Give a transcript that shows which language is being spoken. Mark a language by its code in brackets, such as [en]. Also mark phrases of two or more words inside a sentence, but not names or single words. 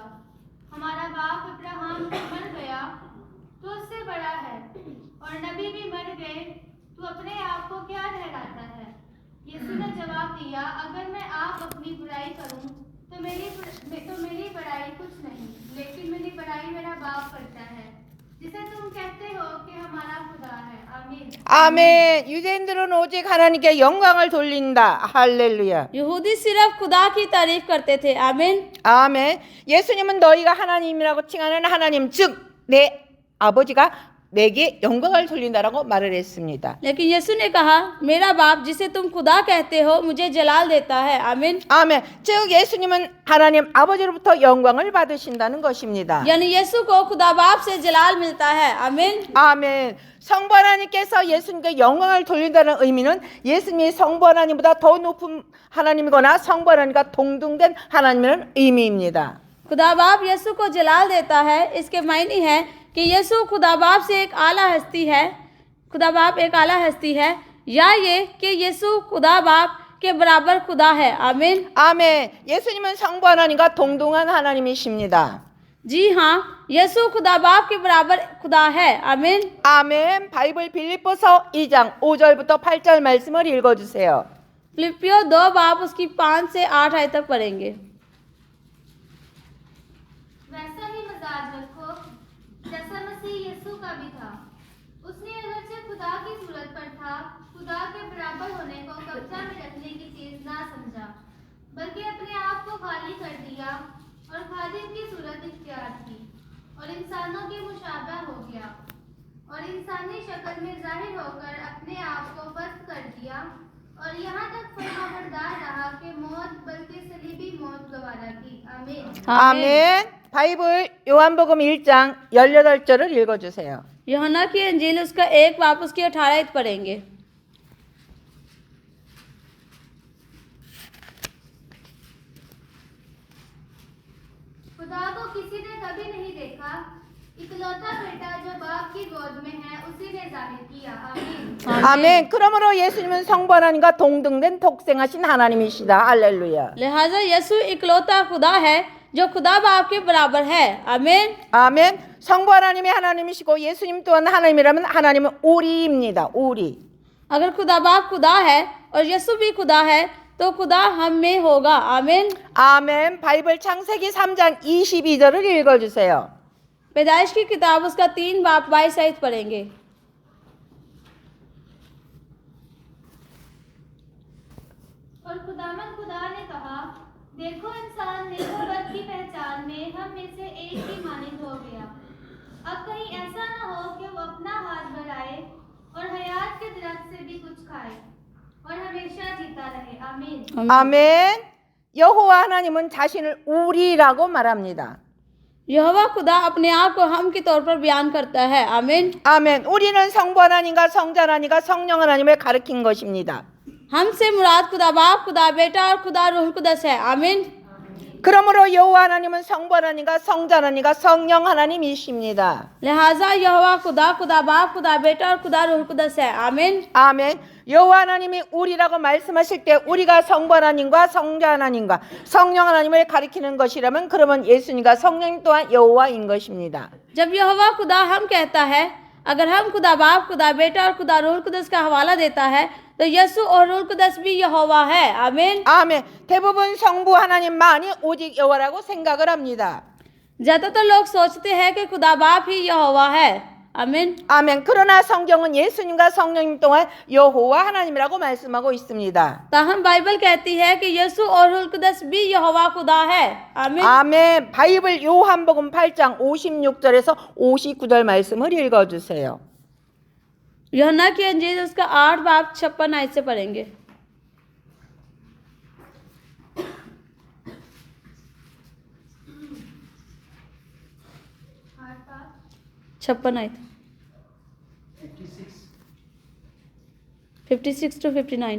[hi] हमारा बाप अब्राहम मर गया तो उससे बड़ा है, और नबी भी मर गए, तू अपने आप को क्या ठहराता है? यीशु ने जवाब दिया, अगर मैं आप अपनी बुराई करूं तो मेरी बड़ाई कुछ नहीं, लेकिन मेरी बड़ाई मेरा बाप करता है जिसे तुम कहते हो कि हमारा खुदा है। आमीन। [ko] 아멘. 유대인들은 오직 하나님께 영광을 돌린다. 할렐루야. [hi] यहूदी सिर्फ खुदा की तारीफ करते थे। आमीन। [ko] 아멘. 예수님은 너희가 하나님이라고 칭하는 하나님, 즉 내 아버지가 내게 영광을 돌린다라고 말을 했습니다. [hi] लेकिन यीशु ने कहा, मेरा बाप जिसे तुम खुदा कहते हो मुझे जलाल देता है। आमीन। [ko] 아멘. 즉 예수님은 하나님 아버지로부터 영광을 받으신다는 것입니다. [hi] यानी यीशु को खुदा बाप से जलाल मिलता है। आमीन। [ko] 아멘. 성부 하나님께서 예수님께 영광을 돌린다는 의미는 예수님이 성부 하나님보다 더 높은 하나님이거나 성부 하나님과 동등된 하나님이라는 의미입니다. [hi] खुदा बाप यीशु को जलाल देता है, इसके मायने है कि यीशु खुदा बाप से एक आला हस्ती है, खुदा बाप एक आला हस्ती है, या ये कि यीशु खुदा बाप के बराबर खुदा है। आमीन। [ko] 아멘. 예수님은 성부 하나님과 동등한 하나님이십니다. [hi] जी हाँ, यीशु खुदा बाप के बराबर खुदा है। आमीन। [ko] 아멘. 바이블 빌립보서 2장 5절부터 8절 말씀을 읽어주세요. [hi] फिलिपियो 2 बाप उसकी 5 से 8 आयत तक पढ़ेंगे। वैसा ही मजाज रखो जैसा मसीह यीशु का भी था। उसने अगरचे खुदा की सूरत पर था, खुदा के बराबर होने को कब्जा में रखने की चीज ना समझा, बल्कि अपने आप को खाली कर दिया और खादिम की सूरत इख्तियार की और इंसानों के मुशाबा हो गया और इंसानी शक्ल में जाहिर होकर अपने आप को पस्त कर दिया और यहाँ तक फरमाबरदार रहा कि मौत बल्कि सलीबी मौत गवारा की। आमीन। [ko] 아멘. 바이블 요한복음 1장 18절을 읽어주세요. [hi] यूहन्ना की अंजील उसका 1 बाप उसकी 18 आयत पढ़ेंगे। खुदा को किसी ने कभी नहीं देखा, इकलौता बेटा जो बाप की गोद में है उसी ने जाहिर किया। आमीन। [ko] 아멘. 그러므로 예수님은 성부 하나님과 동등된 독생하신 하나님이시다. 할렐루야. [hi] लिहाजा यीशु इकलौता खुदा है जो खुदा बाप के बराबर है। आमीन। [ko] 아멘. 성부 하나님이 하나님이시고 예수님 또한 하나님이라면 하나님은 우리입니다. 우리. [hi] अगर खुदा बाप खुदा है और यीशु भी खुदा है तो खुदा हम में होगा। आमीन। [ko] 아멘. 바이블 창세기 3장 22절을 읽어주세요. [hi] पैदाइश की किताब उसका 3 बाप 22 आयत पढ़ेंगे। और खुदामंद खुदा ने कहा, देखो इंसान नेकोबद की पहचान में हम में से एक ही मानिंद हो गया। अब कहीं ऐसा न हो कि वो अपना हाथ बढ़ाए और हयात के दरख्त से भी कुछ खाए और हमेशा जीता रहे। आमीन। [ko] 아멘. 여호와 하나님은 자신을 우리라고 말합니다. [hi] यहोवा खुदा अपने आप को हम के तौर पर बयान करता है। आमीन। [ko] 아멘. 우리는 성부 하나님과 성자 하나님과 성령 하나님을 가리킨 것입니다. [hi] हमसे मुराद खुदा बाप, खुदा बेटा और खुदा रूह कुदस है। आमीन। [ko] 그러므로 여호와 하나님은 성부 하나님과 성자 하나님과 성령 하나님이십니다. [hi] लिहाजा यहोवा खुदा, खुदा बाप, खुदा बेटा और खुदा रूह कुदस है। आमीन। [ko] 아멘. 여호와 하나님이 우리라고 말씀하실 때 우리가 성부 하나님과 성자 하나님과 성령 하나님을 가리키는 것이라면 그러면 예수님과 성령 또한 여호와인 것입니다. [hi] जब यहोवा खुदा हम कहता है, अगर हम खुदा बाप, खुदा बेटा और खुदा रूह कुदस का हवाला देता है तो यीशु और रूह कुदस भी यहोवा है। आमीन। [ko] 아멘. 대부분 성부 하나님만이 오직 여호와라고 생각을 합니다. [hi] ज्यादातर लोग सोचते हैं कि खुदा बाप ही यहोवा है। आमीन। [ko] 아멘. 그러나 성경은 예수님과 성령님 동안 여호와 하나님이라고 말씀하고 있습니다. [hi] ताहम बाइबल कहती है कि यीशु और रूह कुदस भी यहोवा खुदा है। आमीन। [ko] 아멘. 바이블 요한복음 8장 56절에서 59절 말씀을 읽어주세요. [hi] यूहन्ना की अंजील उसका 8 बाप 56 आयत से पढ़ेंगे। आठ बाप। 56 आयत 56 to 59।